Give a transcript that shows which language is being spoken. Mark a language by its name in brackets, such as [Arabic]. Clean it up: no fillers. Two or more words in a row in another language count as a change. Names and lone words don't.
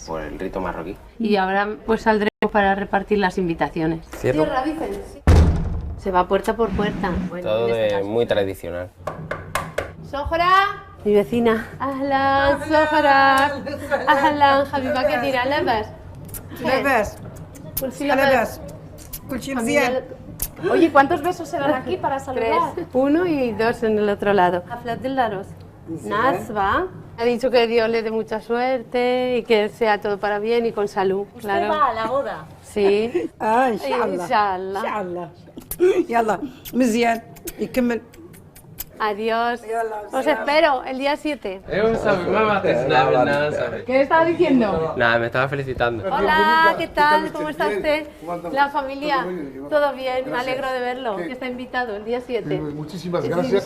[Spanish] por el rito marroquí. Y ahora pues saldremos para repartir las invitaciones. ¿Cierro? Se va puerta por puerta. Bueno, Todo en este caso. muy tradicional. ¡Sohra! Mi vecina. ¡Ahlan, Sohra! ¡Ahlan, Habiba, qué dirá? ¿Labas? [Arabic] لاباس لاباس كل شيء مزيان. [Spanish] Oye, ¿cuántos besos se dan aquí para 3. saludar? 1 y 2 en el otro lado. Haflat del Laros. Nasba. Ha dicho que Dios le dé mucha suerte y que sea todo para bien y con salud. ¿Usted va a la boda? Sí. [Arabic] ان شاء الله Inshallah. ان شاء الله يلا مزيان يكمل. [Spanish] Adiós. Os espero el día 7. ¿Qué le estaba diciendo? Nada, me estaba felicitando. Hola, ¿qué tal? ¿Cómo está usted? La familia. Todo bien, me alegro de verlo. Que está invitado el día 7. Muchísimas gracias.